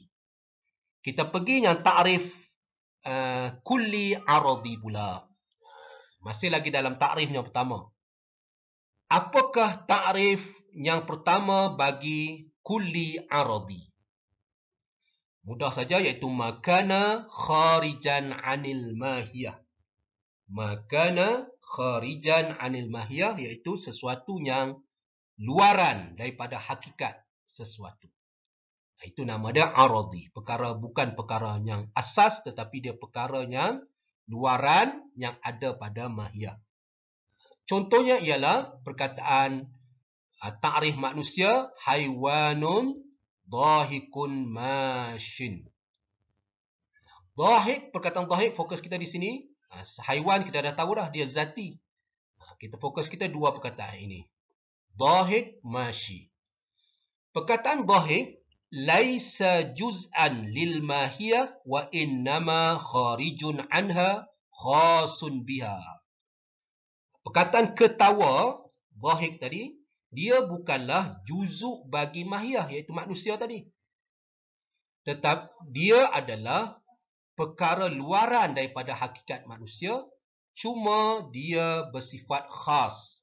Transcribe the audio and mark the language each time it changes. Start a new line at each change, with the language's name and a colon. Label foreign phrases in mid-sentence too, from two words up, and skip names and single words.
Malay: Kita pergi yang ta'rif
Arabic: كلي عرضي
Malay: pula. Masih lagi dalam ta'rif yang pertama. Apakah ta'rif yang pertama bagi
Arabic: كلي عرضي?
Malay: Mudah saja, iaitu
Arabic: ما كان خارجا عن الماهية. ما كان خارجا عن الماهية,
Malay: iaitu sesuatu yang luaran daripada hakikat sesuatu. Itu nama dia aradi. Perkara bukan perkara yang asas, tetapi dia perkara yang luaran yang ada pada mahiyah. Contohnya ialah perkataan ta'rif manusia,
Arabic: حيوان ضاحك ماش.
Malay: Dhahik, perkataan dhahik, fokus kita di sini. Haiwan kita dah tahu dah, dia zati. Kita fokus kita dua perkataan ini.
Arabic: ضاحك، ماش. Perkataan ضاحك، ليس جزءا للماهية وإنما خارج عنها خاص بها.
Malay: Perkataan ketawa, dhahik tadi, dia bukanlah juzuk bagi mahiyah, iaitu manusia tadi. Tetap dia adalah perkara luaran daripada hakikat manusia, cuma dia bersifat khas.